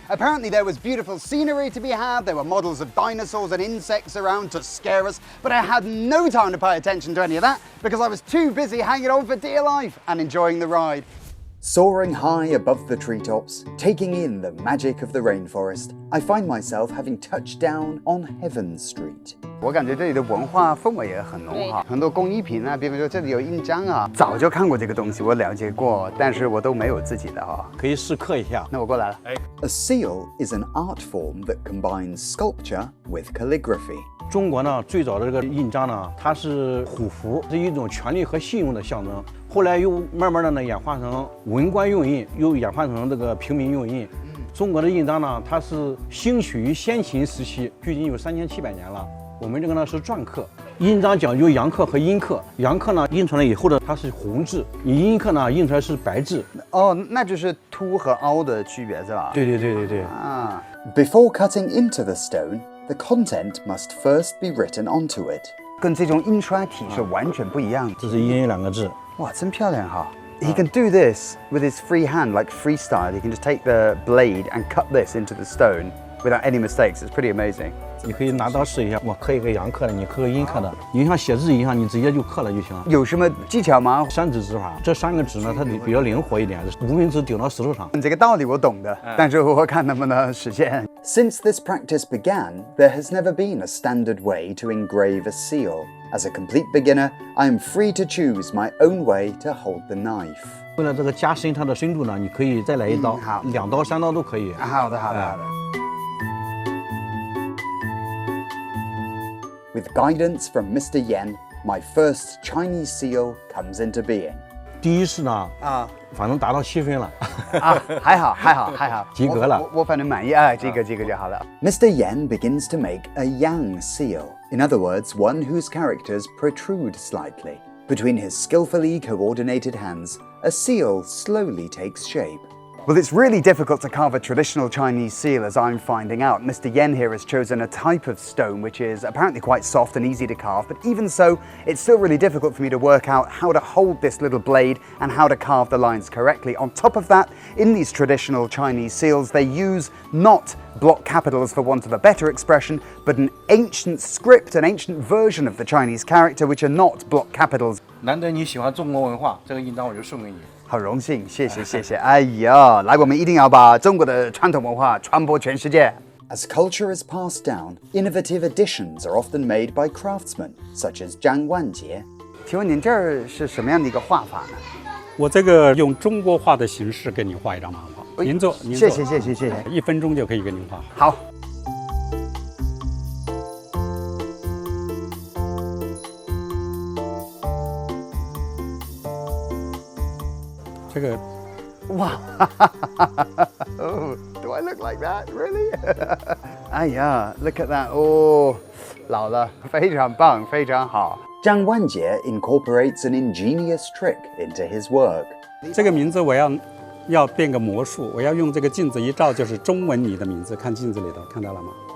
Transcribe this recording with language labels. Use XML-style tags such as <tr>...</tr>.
<en>Apparently there was beautiful scenery to be had, there were models of dinosaurs and insects around to scare us, but I had no time to pay attention to any of that because I was too busy hanging on for dear life and enjoying the ride. Soaring high above the treetops, taking in the magic of the rainforest, I find myself having touched down on Heaven Street.</en> <zh>我感觉这里的文化氛围也很浓哈，很多工艺品啊，比如说这里有印章啊，早就看过这个东西，我了解过，但是我都没有自己的哈，可以试刻一下。那我过来了。</zh> <en>A seal is an art form that combines sculpture with calligraphy.</en> <zh>中国呢，最早的这个印章呢，它是虎符，是一种权力和信用的象征。后来又慢慢的呢演化成文官用印，又演化成这个平民用印。中国的印章呢，它是兴起于先秦时期，距今有3700年了。我们这个呢是篆刻，印章讲究阳刻和阴刻。阳刻呢印出来以后呢，它是红字；你阴刻呢印出来是白字。哦，那就是凸和凹的区别是吧？对。啊。</zh> <en>Before cutting into the stone, the content must first be written onto it.</en> <zh>跟这种印刷体是完全不一样的。这是阴2个字。哇，真漂亮哈！</zh> <en>He can do this with his free hand, like freestyle. He can just take the blade and cut this into the stone without any mistakes. It's pretty amazing.</en> <zh>你可以拿刀试一下，我刻一个阳刻的，你刻个阴刻的，你像写字一样，你直接就刻了就行了。有什么技巧吗？3指指法，这3个指呢，它比较灵活一点，无名指顶到石头上。这个道理我懂的，但是我看能不能实现。</zh> <en>Since this practice began, there has never been a standard way to engrave a seal. As a complete beginner, I am free to choose my own way to hold the knife.</en> <zh>为了这个加深它的深度呢，你可以再来一刀，2刀、3刀都可以。好的。 With guidance from Mr. Yen, my first Chinese seal comes into being. 第一次呢，反正达到7分了。还好，及格了。我反正满意啊，这个就好了。</zh> <en>Mr. Yen begins to make a yang seal. In other words, one whose characters protrude slightly. Between his skillfully coordinated hands, a seal slowly takes shape. Well, it's really difficult to carve a traditional Chinese seal, as I'm finding out. Mr. Yen here has chosen a type of stone which is apparently quite soft and easy to carve, but even so, it's still really difficult for me to work out how to hold this little blade and how to carve the lines correctly. On top of that, in these traditional Chinese seals, they use not block capitals for want of a better expression, but an ancient script, an ancient version of the Chinese character, which are not block capitals.</en> <zh>难得你喜欢中国文化，这个印章我就送给你。好荣幸，谢谢。哎呀，来，我们一定要把中国的传统文化传播全世界。</zh> <en>As culture is passed down, innovative additions are often made by craftsmen, such as Zhang Wanjie.</en> <zh>请问您这儿是什么样的一个画法呢？我这个用中国画的形式给您画一张漫画，您坐，谢谢，1分钟就可以给您画。好。这个，</zh> <en>哇，Oh, do I look like that? Really? 哎呀 ，look at that! Oh,</en> <zh>老了，非常棒，非常好。</zh> <en>Zhang Wanjie incorporates an ingenious trick into his work.</en> <zh>这个名字我要变个魔术，我要用这个镜子一照，就是中文你的名字，看镜子里头，看到了吗</zh>